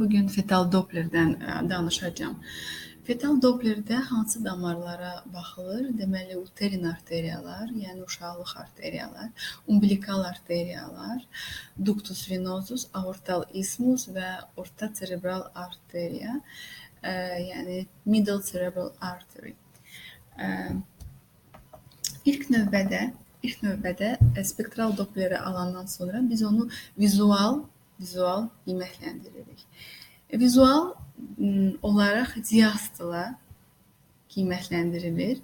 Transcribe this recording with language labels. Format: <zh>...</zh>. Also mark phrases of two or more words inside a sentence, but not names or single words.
<az>Bugün fetal Dopplerdən danışacağam. Fetal Dopplerdə hansı damarlara baxılır? Deməli, uterin arteriyalar, yəni uşaqlıq arteriyalar, umbilikal arteriyalar,</az> <la>ductus venosus,</la> <az>aortal isthmus və orta cerebral arteriya, yəni</az> <en>middle cerebral artery.</en> <az>İlk növbədə spektral Doppleri alandan sonra biz onu vizual qiymətləndiririk. Vizual olaraq diastola qiymətləndirilir.</az>